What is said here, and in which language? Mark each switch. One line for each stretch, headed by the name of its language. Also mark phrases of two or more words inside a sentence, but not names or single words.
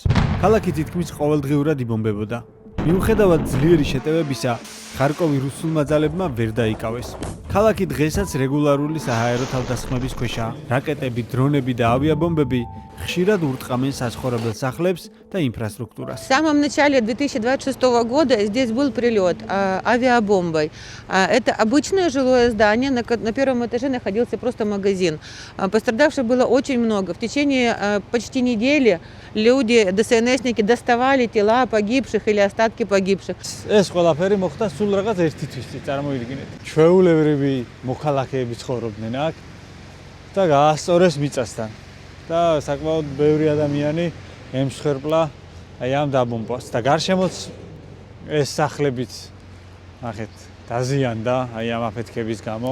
Georgian: ქალაქი თითქმის ყოველდღიურად იბომბებოდა. მიუხედავად ძლიერი შეტევებისა, ხარკოვი რუსულმა ძალებმა ვერ დაიკავეს. ქალაქი დღესაც რეგულარული საჰაერო თავდასხმების ქვეშაა. რაკეტები, დრონები და ავიაბომბები ხშირად ურტყამენ საცხოვრებელ სახლებს და инфраструктурას.
Russian: В самом начале 2026 года здесь был прилет авиабомбой. Это обычное жилое здание, на первом этаже находился просто магазин. Пострадавших было очень много. В течение почти недели люди, ДСНСники доставали тела погибших или остатки погибших.
Georgian: ეს ყველაფერი მოხდა სულ რაღაც ერთი თვისით, წარმოიდგინეთ. ჩვეულებრივი მოქალაქეები ცხოვრობდნენ აქ და გაასწორეს მიწასთან. და საკმაოდ ბევრი ადამიანი ემსხვერპლა აი ამ დაბომბვას და გარშემოც ეს სახლებიც ნახეთ დაზიანდა აი ამ აფეთქების გამო.